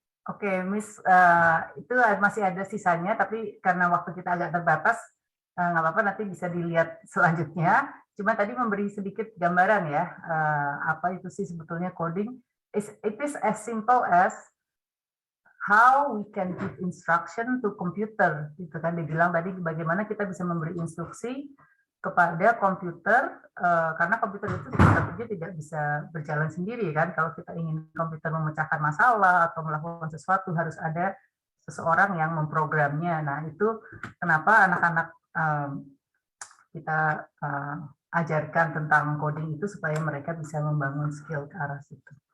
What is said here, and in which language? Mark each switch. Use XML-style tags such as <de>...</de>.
<id>Oke, Miss, itu masih ada sisanya, tapi karena waktu kita agak terbatas, nggak apa-apa, nanti bisa dilihat selanjutnya. Cuma tadi memberi sedikit gambaran ya, apa itu sih sebetulnya coding.</id> <en>It is as simple as how we can give instruction to computer.</en> <id>Gitu kan, dibilang tadi bagaimana kita bisa memberi instruksi kepada komputer, karena komputer itu tentunya tidak bisa berjalan sendiri kan. Kalau kita ingin komputer memecahkan masalah atau melakukan sesuatu, harus ada seseorang yang memprogramnya. Nah, itu kenapa anak-anak kita ajarkan tentang coding itu, supaya mereka bisa membangun skill ke arah situ.</id>